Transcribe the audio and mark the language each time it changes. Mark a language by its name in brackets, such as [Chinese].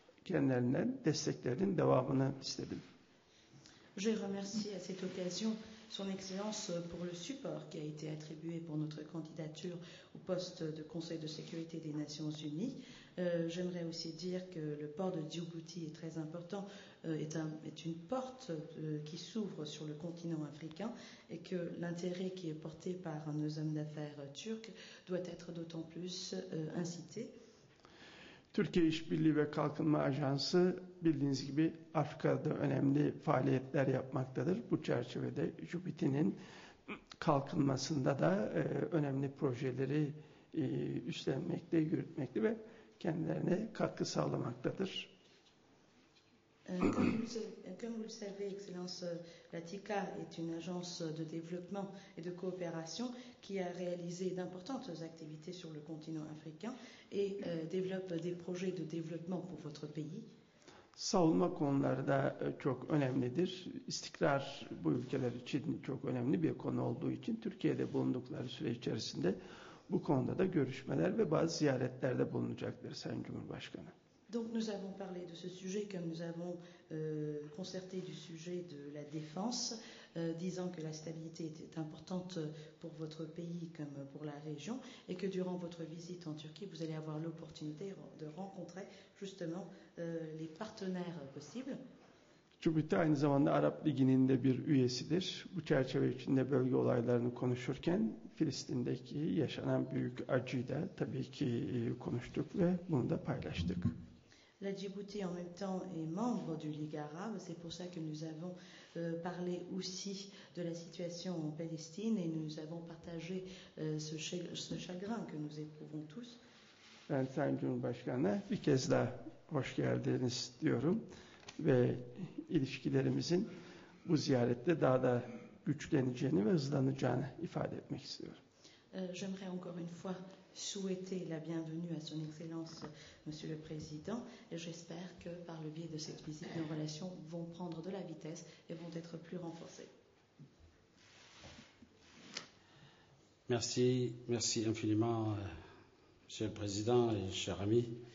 [Turkish] Kendilerinden desteklerinin devamını istedim. [French] Je remercie à cette occasion Son Excellence pour le support qui a été attribué pour notre candidature au poste de Conseil de sécurité des Nations Unies. J'aimerais aussi dire que le port de Djibouti est très important, est une porte qui s'ouvre sur le continent africain et que l'intérêt qui est porté par nos hommes d'affaires turcs doit être d'autant plus incité. [Turkish] Türkiye İşbirliği ve Kalkınma Ajansı bildiğiniz gibi Afrika'da önemli faaliyetler yapmaktadır. Bu çerçevede Djibouti'nin kalkınmasında da önemli projeleri üstlenmekte, yürütmekte ve kendilerine katkı sağlamaktadır. [French] Comme vous le savez, Excellence, la TICA est une agence de développement et de coopération qui a réalisé d'importantes activités sur le continent africain et développe des projets de développement pour votre pays. [Turkish] Savunma konuları da çok önemlidir. İstikrar bu ülkeler için çok önemli bir konu olduğu için Türkiye'de bulundukları süre içerisinde bu konuda da görüşmeler ve bazı ziyaretlerde bulunacaktır Sayın Cumhurbaşkanı. [French] Donc nous avons parlé de ce sujet comme nous avons concerté du sujet de la défense, disant que la stabilité était importante pour votre pays comme pour la région et que durant votre visite en Turquie, vous allez avoir l'opportunité de rencontrer justement les partenaires possibles. [Turkish] Djibouti aynı zamanda Arap Ligi'nin de bir üyesidir. Bu çerçeve içinde bölge olaylarını konuşurken Filistin'deki yaşanan büyük acıyı da tabii ki konuştuk ve bunu da paylaştık. [French] La Djibouti en même temps est membre du Ligue arabe, c'est pour ça que nous avons parlé aussi de la situation en Palestine et nous avons partagé ce chagrin que nous éprouvons tous. [Turkish] Ben Sayın Cumhurbaşkanı'na bir kez daha hoş geldiniz diyorum ve ilişkilerimizin bu ziyarette daha da güçleneceğini ve hızlanacağını ifade etmek istiyorum. [French] J'aimerais encore une fois souhaiter la bienvenue à son Excellence, Monsieur le Président, et j'espère que par le biais de cette visite, nos relations vont prendre de la vitesse et vont être plus renforcées. Merci infiniment, Monsieur le Président et chers amis.